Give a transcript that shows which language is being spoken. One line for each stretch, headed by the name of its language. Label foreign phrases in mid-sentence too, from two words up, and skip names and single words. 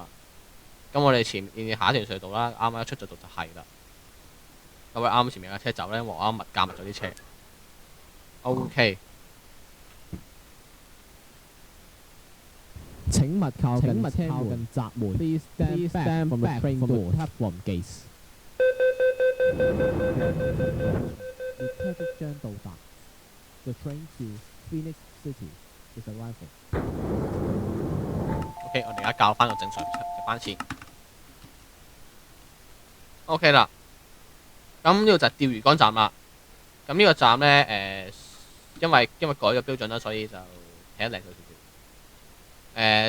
Cantonese: 咁我哋前面下一條隧道啦，啱啱一出咗度就係啦。咁我啱前面架車走咧，我啱加密咗啲車。OK。請勿靠近閘門。
English: Please stand back from the train door. Platform gates.
Cantonese: 列車即將到達。
English: The train to Phoenix City is arriving.
Cantonese: OK， 我哋而家校翻個正常嘅班次。OK 啦，咁呢個就係釣魚竿站啦。咁呢個站呢，因為改咗標準啦，所以就起得靚咗少少。